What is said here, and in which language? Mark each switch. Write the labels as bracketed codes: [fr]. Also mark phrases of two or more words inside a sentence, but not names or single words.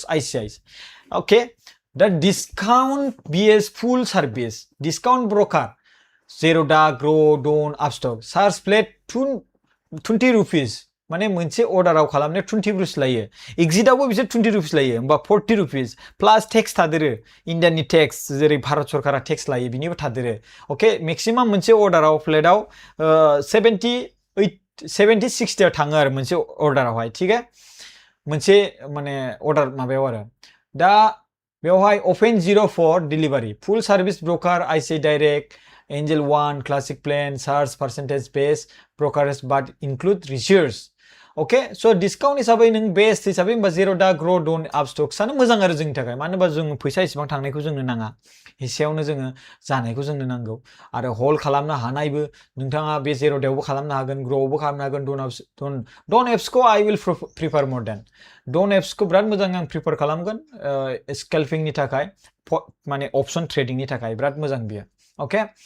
[brx] ICIs [en] okay the discount BS full service discount broker [brx] जेर'दा ग्र' डन आपस्टक [en] charge flat [brx] 20 रुपिस माने मोनसे अर्डाराव खालामनाया 20 रुपिस लायो एग्जिटआवबो बिसोर 20 रुपिस लायो होमबा 40 रुपिस [en] plus tax [brx] थादेरो इन्डियानि टेक्स जेरै भारत सरकारा टेक्स लायो बिनिबो थादेरो अके मेक्सिमाम मोनसे अर्डाराव प्लेटआव 70-60 थाङो आरो मोनसे अर्डारावहाय [hi] ठीक है [brx] मोनसे माने अर्डार माबायाव आरो दा बेवहाय [en] open 04 delivery full service broker [brx] ICI डाइरेक्ट एंजेल वन [en] classic plain charge percentage base brokerage but include research okay [brx] स' डिसकाउन्ट हिसाबै नों बेस्ट हिसाबै होमबा जेर'दा ग्र' डन आपस्टक्सआनो मोजां आरो जोंनि थाखाय मानो होनबा जों फैसा इसेबां थांनायखौ जोंनो नाङा एसेयावनो जोङो जानायखौ जोंनो नांगौ आरो हल्ड खालामनो हानायबो नोंथाङा बे जेर'दायावबो खालामनो हागोन ग्र'आवबो खालामनो हागोन डन एप्सखौ [en] I will prefer more than [brx] डन एप्सखौ बिराद मोजां आं प्रिफार खालामगोन स्केल्पिंनि थाखाय माने अपसन ट्रेडिंनि थाखाय बिराद मोजां बियो ओके